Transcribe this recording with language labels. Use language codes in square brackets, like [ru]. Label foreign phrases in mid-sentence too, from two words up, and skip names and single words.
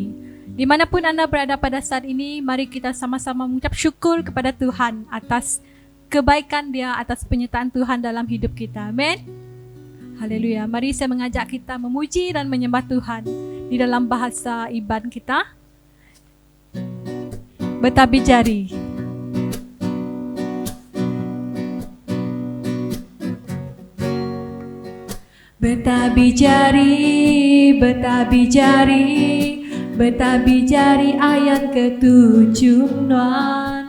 [id] Dimanapun anda berada pada saat ini, mari kita sama-sama mengucap syukur kepada Tuhan atas kebaikan Dia, atas penyertaan Tuhan dalam hidup kita. Amin. Haleluya. Mari saya mengajak kita memuji dan menyembah Tuhan di dalam bahasa Iban kita. [iba] Betabi jari. Betabi jari, betabi jari, betabi jari ayat ke-7 non.